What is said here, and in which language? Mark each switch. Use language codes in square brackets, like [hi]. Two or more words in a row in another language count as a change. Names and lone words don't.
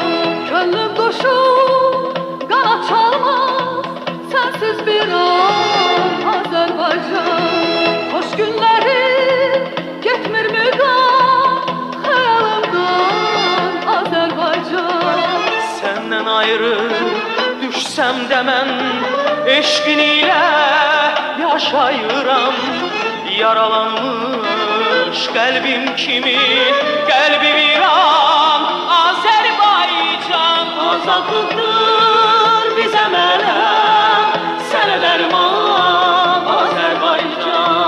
[tr] Könlüm kuşum kanat çalmaz sensiz bir an Azerbaycan. Hoş günlerim gitmir müdam hayalımdan Azerbaycan. Senden ayrı düşsem de [az] mən eşqin ilə yaşayıram. Yaralanmış qəlbim kimi qəlbi viran Azərbaycan. Azadlıqdır bizə mənəm, sənə dərman Azərbaycan.